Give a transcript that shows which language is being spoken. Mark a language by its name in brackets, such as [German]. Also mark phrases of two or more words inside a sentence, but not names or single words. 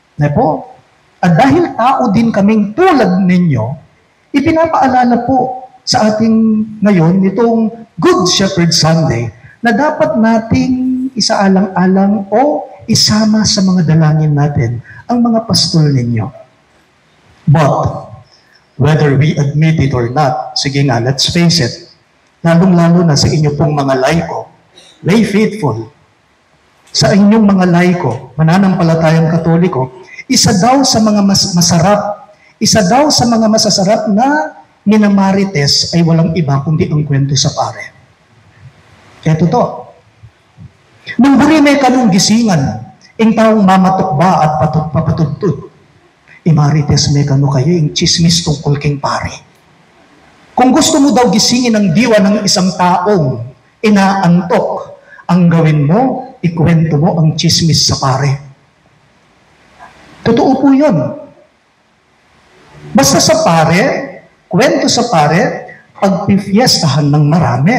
[Filipino] At dahil tao din kaming tulad ninyo, ipinapaalala po sa ating ngayon itong Good Shepherd Sunday na dapat nating isaalang-alang o isama sa mga dalangin natin ang mga pastol ninyo. [English] But, whether we admit it or not, [Filipino] sige nga, [English] let's face it, [Filipino] lalong-lalo na sa inyo pong mga laiko, [English] lay faithful, [Filipino] sa inyong mga laiko, mananampalatayang Katoliko, isa daw sa mga isa daw sa mga masasarap na minamarites ay walang iba kundi ang kwento sa pare. Ito to. [Pampanga] Nung buri may kanong gisingan, ing taong mamatok ba at papatutut. Imarites may kano kayo, ing chismis tungkol king pare. [Filipino] Kung gusto mo daw gisingin ang diwa ng isang taong inaantok, ang gawin mo, ikwento mo ang chismis sa pare. Totoo po yun. Basta sa pare, kwento sa pare, pagpifiestahan ng marami.